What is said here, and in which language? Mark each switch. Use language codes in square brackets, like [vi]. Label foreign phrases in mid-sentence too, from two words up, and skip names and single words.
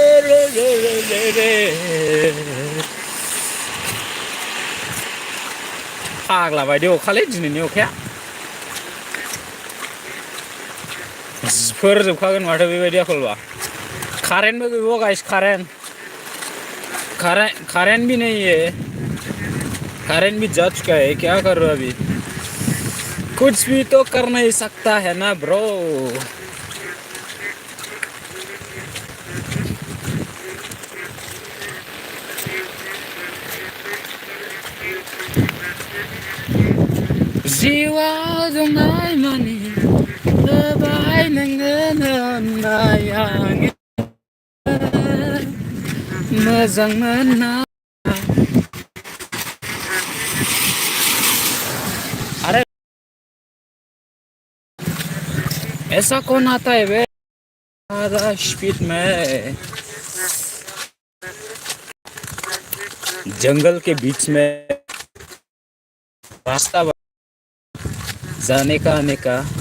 [brx] फाग्ला बायदि अखालै दिनैनि अखाया जिफोरजोबखागोन माथो बेबायदि आखलबा कारेन्टबो गैबावा गाइस [hi] कारेंट भी जा चुका है क्या कर रहा अभी कुछ भी तो कर नहीं सकता है ना ब्रो। [brx] जिउआव दंनाय मानि होबाय नोङो नायानो मोजां मोना। [hi] अरे ऐसा कौन आता है बे ज़्यादा स्पीड में जंगल के बीच में रास्ता जाने का आने का।